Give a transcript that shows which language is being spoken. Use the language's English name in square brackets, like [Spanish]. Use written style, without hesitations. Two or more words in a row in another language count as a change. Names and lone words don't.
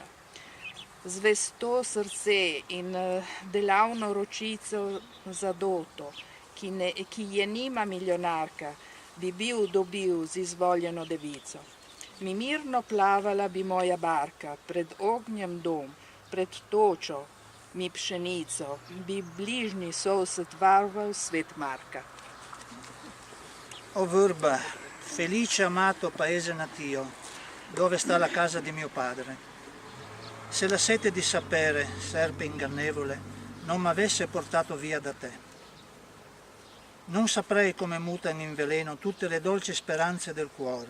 [Slovenian] Zvesto srce in delavno ročico zadoto, ki je nima milijonarka, bi bil dobil z izvoljeno devico. Mi mirno plavala bi moja barka, pred ognjem dom, pred točo, mi pšenico, bi bližnji sosed varval svet Marka. O Vurba, [Italian] felice amato paese natio, dove sta la casa di mio padre. Se la sete di sapere, serpe ingannevole, non m'avesse portato via da te. Non saprei come mutano in veleno tutte le dolci speranze del cuore.